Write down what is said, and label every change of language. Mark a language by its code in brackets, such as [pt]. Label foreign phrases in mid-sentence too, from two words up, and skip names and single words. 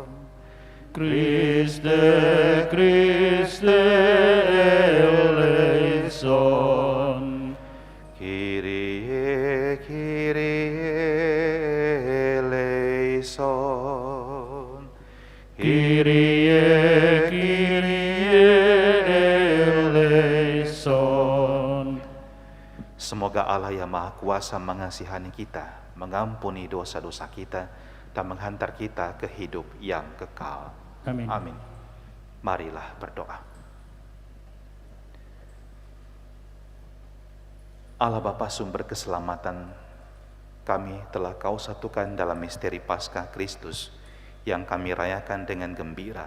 [el] Χριστέ, Χριστέ ἐλέησον. Κύριε, Κύριε ἐλέησον. Κύριε, Κύριε ἐλέησον. [id] Semoga Allah yang Maha Kuasa mengasihani kita, mengampuni dosa-dosa kita, dan menghantar kita ke hidup yang kekal. Amin. Amin. Marilah berdoa. Allah Bapa sumber keselamatan, kami telah Kau satukan dalam misteri Paskah Kristus yang kami rayakan dengan gembira.